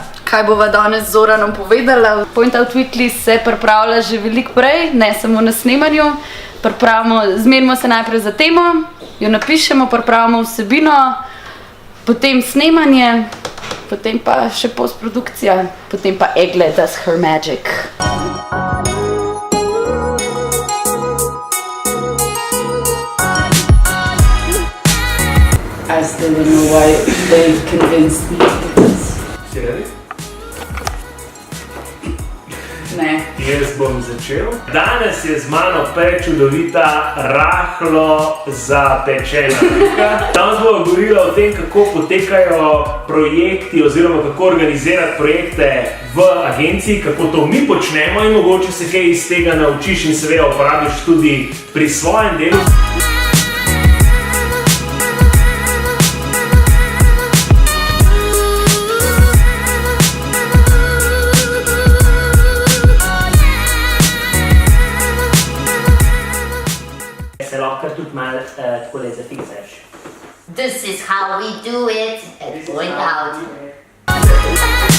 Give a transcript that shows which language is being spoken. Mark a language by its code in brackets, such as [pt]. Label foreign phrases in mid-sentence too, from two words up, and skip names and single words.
[sl] Kaj bova danes z Zoranom povedala. Point Out Weekly se pripravlja že veliko prej, ne samo na snemanju. Zmenimo se najprej za temo, jo napišemo, pripravimo vsebino, potem snemanje, potem pa še postprodukcija, potem pa [en] Egle does her magic. I still don't know why they convinced me to do this. [sl] Si ready? Ne. Jaz bom začel. Danes je z mano prečudovita, rahlo zapečena Vika. Danes bomo govorili o tem, kako potekajo projekti oziroma kako organizirati projekte v agenciji, kako to mi počnemo in mogoče se kaj iz tega naučiš in seveda uporabiš tudi pri svojem delu. Se lahko tudi malo takole zapisaš. [en] This is how we do it at Point Out.